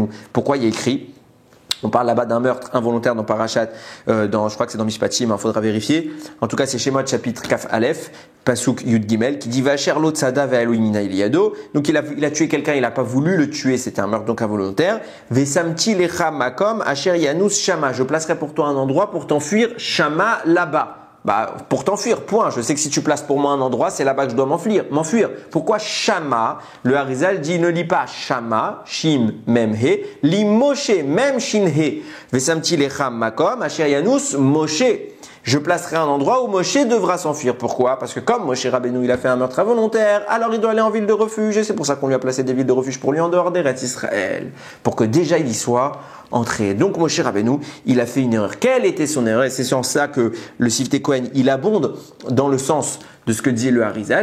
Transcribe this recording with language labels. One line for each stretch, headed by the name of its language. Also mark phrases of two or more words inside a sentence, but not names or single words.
French: Pourquoi il y a écrit? On parle là-bas d'un meurtre involontaire dans Parashat, je crois que c'est dans Mishpatim, il faudra vérifier. En tout cas, c'est Shemot chapitre
Hebrew: כף אלף, פסוק יוד גימל,
French: qui dit
Hebrew: ואשר לא צדה והאלהים אנה לידו.
French: Donc il a tué quelqu'un, il n'a pas voulu le tuer, c'était un meurtre donc involontaire.
Hebrew: ושמתי לך מקום אשר ינוס שמה.
French: Je placerai pour toi un endroit pour t'enfuir shama là-bas. Pour t'enfuir, point. Je sais que si tu places pour moi un endroit, c'est là-bas que je dois m'enfuir. Pourquoi Shama? Le Harizal dit ne lis pas Shama,
Hebrew: שין, מם, הא,
French: lis Moshe, même
Hebrew: שין, הא. ושמתי לכם מקום, אשר ינוס, משה.
French: Je placerai un endroit où Moshe devra s'enfuir. Pourquoi? Parce que comme Moshe Rabbeinu, il a fait un meurtre involontaire, alors il doit aller en ville de refuge. Et c'est pour ça qu'on lui a placé des villes de refuge pour lui en dehors d'Eretz Israël. Pour que déjà il y soit entré. Donc Moshe Rabbeinu, il a fait une erreur. Quelle était son erreur? Et c'est sur ça que le Sifte Cohen, il abonde dans le sens de ce que dit le Harizal.